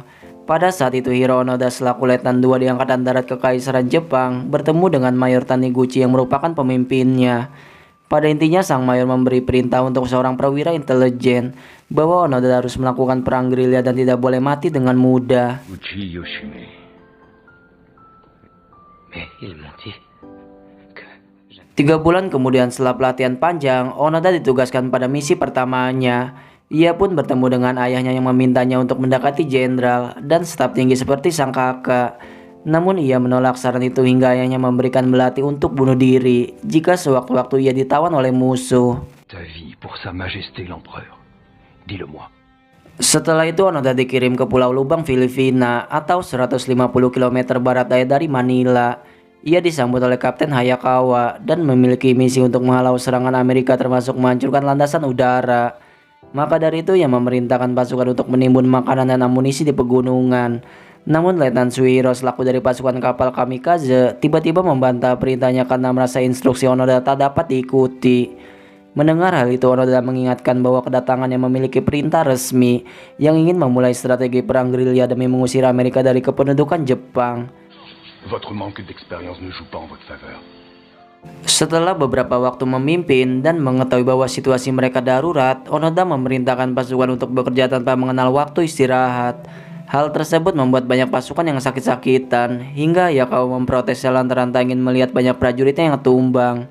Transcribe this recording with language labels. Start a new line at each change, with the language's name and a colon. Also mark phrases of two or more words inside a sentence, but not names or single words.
Indonesian: Pada saat itu Hiro Onoda selaku Letnan 2 di Angkatan Darat Kekaisaran Jepang bertemu dengan Mayor Taniguchi yang merupakan pemimpinnya. Pada intinya sang mayor memberi perintah untuk seorang perwira intelijen bahwa Onoda harus melakukan perang gerilya dan tidak boleh mati dengan mudah. Uchi Yoshimi.
French: Mais ils m'ont dit que
Indonesian: 3 bulan kemudian setelah pelatihan panjang, Onoda ditugaskan pada misi pertamanya. Ia pun bertemu dengan ayahnya yang memintanya untuk mendekati jenderal dan staf tinggi seperti sang kakak. Namun ia menolak saran itu hingga ayahnya memberikan belati untuk bunuh diri jika sewaktu-waktu ia ditawan oleh musuh.
French: ta vie pour Sa Majesté l'Empereur. Dis-le-moi.
Indonesian: Setelah itu Onoda dikirim ke Pulau Lubang, Filipina atau 150 km barat daya dari Manila. Ia disambut oleh Kapten Hayakawa dan memiliki misi untuk menghalau serangan Amerika termasuk menghancurkan landasan udara. Maka dari itu ia memerintahkan pasukan untuk menimbun makanan dan amunisi di pegunungan. Namun Letnan Suihiro selaku dari pasukan kapal kamikaze tiba-tiba membantah perintahnya karena merasa instruksi Onoda tak dapat diikuti. Mendengar hal itu, Onoda mengingatkan bahwa kedatangannya memiliki perintah resmi yang ingin memulai strategi perang gerilya demi mengusir Amerika dari kependudukan Jepang.
French: Votre manque d'expérience ne joue pas en votre faveur.
Indonesian: Setelah beberapa waktu memimpin dan mengetahui bahwa situasi mereka darurat, Onoda memerintahkan pasukan untuk bekerja tanpa mengenal waktu istirahat. Hal tersebut membuat banyak pasukan yang sakit-sakitan, hingga Hayakawa memprotes lantaran tak ingin melihat banyak prajuritnya yang tumbang.